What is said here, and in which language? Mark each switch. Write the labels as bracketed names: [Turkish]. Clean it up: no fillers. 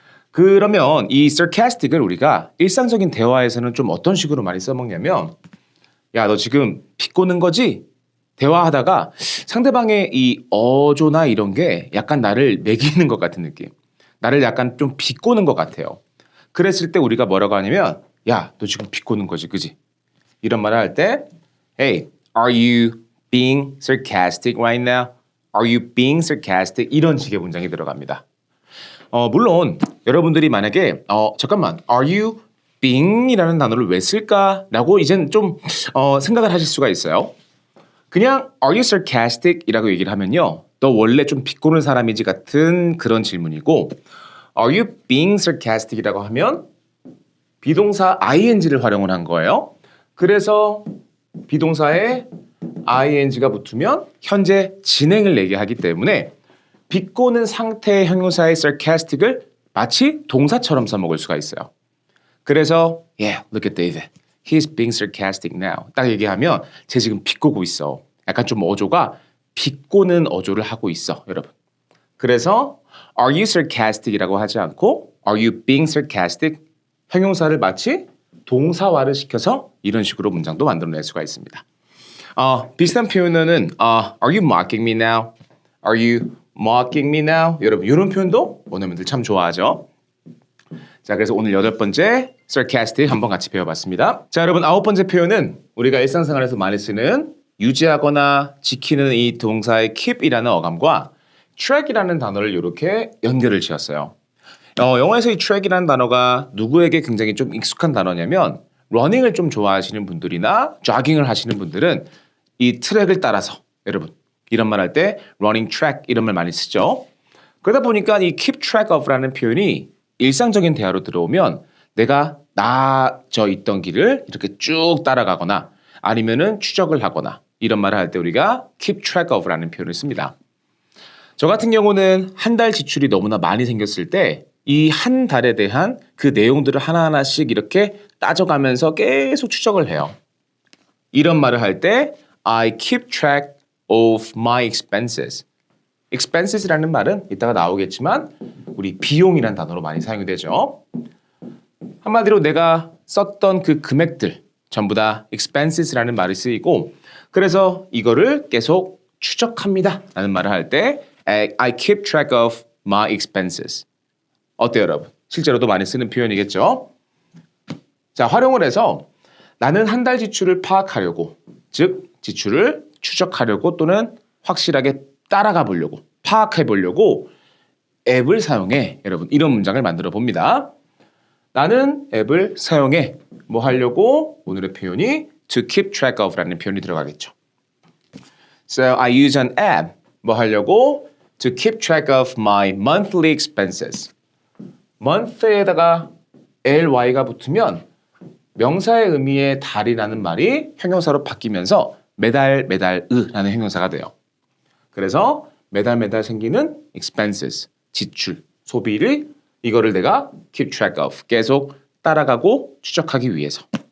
[Korean] 그러면 이 sarcastic을 우리가 일상적인 대화에서는 좀 어떤 식으로 많이 써먹냐면 야, 너 지금 비꼬는 거지? 대화하다가 상대방의 이 어조나 이런 게 약간 나를 매기는 것 같은 느낌. 나를 약간 좀 비꼬는 것 같아요. 그랬을 때 우리가 뭐라고 하냐면 야, 너 지금 비꼬는 거지, 그지? 이런 말을 할 때 [English] Hey, are you being sarcastic right now? Are you being sarcastic? [Korean] 이런 식의 문장이 들어갑니다. 물론 여러분들이 만약에 잠깐만, are you being이라는 단어를 왜 쓸까라고 이젠 좀 생각을 하실 수가 있어요. 그냥 are you sarcastic이라고 얘기를 하면요. 너 원래 좀 비꼬는 사람이지 같은 그런 질문이고 are you being sarcastic이라고 하면 비동사 ing를 활용을 한 거예요. 그래서 비동사에 ing가 붙으면 현재 진행을 얘기하기 때문에 비꼬는 상태의 형용사의 sarcastic을 마치 동사처럼 써먹을 수가 있어요. [English] 그래서 yeah, look at David. He's being sarcastic now. [Korean] 딱 얘기하면 쟤 지금 비꼬고 있어. 약간 좀 어조가 비꼬는 어조를 하고 있어, 여러분. [English] 그래서 are you sarcastic이라고 [Korean] 하지 않고 [English] are you being sarcastic? [Korean] 형용사를 마치 동사화를 시켜서 이런 식으로 문장도 만들어낼 수가 있습니다. 비슷한 표현은 [English] are you mocking me now? Are you mocking me now? [Korean] 여러분 이런 표현도 원어민들 참 좋아하죠. 자, 그래서 오늘 8번째 sarcastic 한번 같이 배워봤습니다. 자, 여러분 9번째 표현은 우리가 일상생활에서 많이 쓰는 유지하거나 지키는 이 동사의 keep이라는 어감과 track이라는 단어를 이렇게 연결을 지었어요. 영어에서 이 track이라는 단어가 누구에게 굉장히 좀 익숙한 단어냐면 러닝을 좀 좋아하시는 분들이나 조깅을 하시는 분들은 이 트랙을 따라서 여러분 이런 말 할 때 running track 이런 말 많이 쓰죠. 그러다 보니까 이 keep track of라는 표현이 일상적인 대화로 들어오면 내가 나아져 있던 길을 이렇게 쭉 따라가거나 아니면은 추적을 하거나 이런 말을 할 때 우리가 keep track of라는 표현을 씁니다. 저 같은 경우는 한 달 지출이 너무나 많이 생겼을 때 이 한 달에 대한 그 내용들을 하나하나씩 이렇게 따져가면서 계속 추적을 해요. 이런 말을 할 때 [English] I keep track of my expenses. [Korean] expenses라는 말은 이따가 나오겠지만 우리 비용이란 단어로 많이 사용이 되죠. 한마디로 내가 썼던 그 금액들 전부 다 expenses라는 말이 쓰이고 그래서 이거를 계속 추적합니다 라는 말을 할 때 [English] I keep track of my expenses. [Korean] 어때요 여러분? 실제로도 많이 쓰는 표현이겠죠? 자, 활용을 해서 나는 한 달 지출을 파악하려고 즉 지출을 추적하려고 또는 확실하게 따라가 보려고 파악해 보려고 앱을 사용해. 여러분 이런 문장을 만들어 봅니다. 나는 앱을 사용해. 뭐 하려고? 오늘의 표현이 to keep track of라는 표현이 들어가겠죠. [English] So I use an app. [Korean] 뭐 하려고? [English] To keep track of my monthly expenses. [Korean] month에다가 ly가 붙으면 명사의 의미의 달이라는 말이 형용사로 바뀌면서 매달으라는 형용사가 돼요. 그래서 매달 생기는 expenses, 지출, 소비를 이거를 내가 keep track of, 계속 따라가고 추적하기 위해서.